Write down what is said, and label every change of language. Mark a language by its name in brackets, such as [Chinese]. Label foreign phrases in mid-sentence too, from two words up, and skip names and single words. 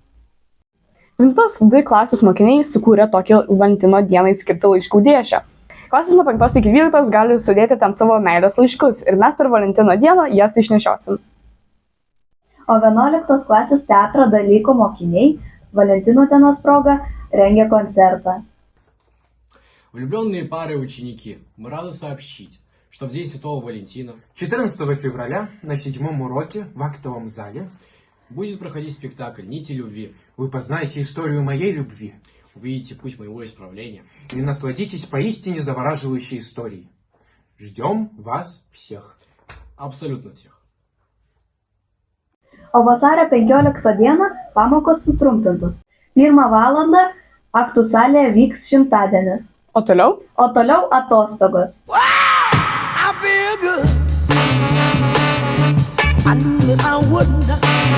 [Lithuanian] 7 klasės mokiniai sukūrė tokį Valentino dienai skirtą laiškų dėžę. Klasės nuo 5 iki 12 gali sudėti ten savo meilės laiškus ir mes per Valentino dieną jas išnešiosim. O 11 klasės teatro dalyko mokiniai Valentino dienos proga rengia концерта. [Russian] Влюбленные пары и ученики, мы рады сообщить, что в день Святого Валентина, 14 февраля на 7-м уроке в актовом зале будет проходить спектакль «Нити любви». вы познаете историю моей любви Увидите путь моего исправления и насладитесь поистине завораживающей историей. Ждем вас всех. Абсолютно всех. [Lithuanian] O vasario 15 dieną pamokos sutrumpintos. 1 valandą aktų salėje vyks šimtadienis. O toliau? O toliau atostogos. [English] I knew that I would not.